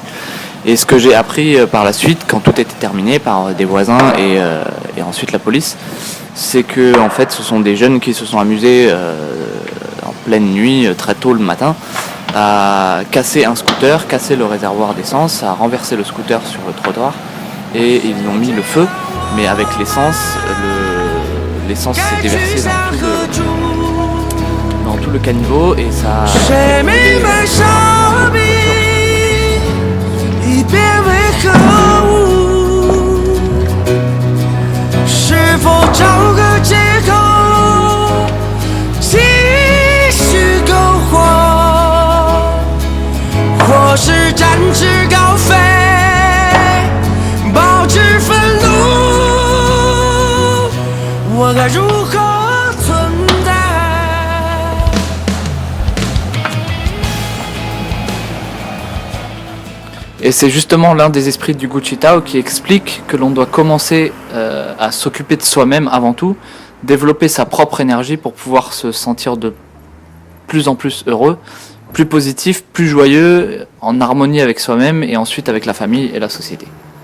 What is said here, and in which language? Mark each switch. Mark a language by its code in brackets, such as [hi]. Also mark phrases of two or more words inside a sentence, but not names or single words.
[fr] Et ce que j'ai appris par la suite, quand tout était terminé par des voisins et ensuite la police, c'est que en fait ce sont des jeunes qui se sont amusés en pleine nuit, très tôt le matin, à casser un scooter, casser le réservoir d'essence, à renverser le scooter sur le trottoir et ils ont mis le feu, mais avec l'essence s'est déversée dans tout le caniveau et ça a fait brûler, [zh] 一别为何物？是否找个借口继续篝火，或是展翅高飞，保持愤怒？我该如何？ [fr] Et c'est justement l'un des esprits du Gucci Tao qui explique que l'on doit commencer à s'occuper de soi-même avant tout, développer sa propre énergie pour pouvoir se sentir de plus en plus heureux, plus positif, plus joyeux, en harmonie avec soi-même et ensuite avec la famille et la société.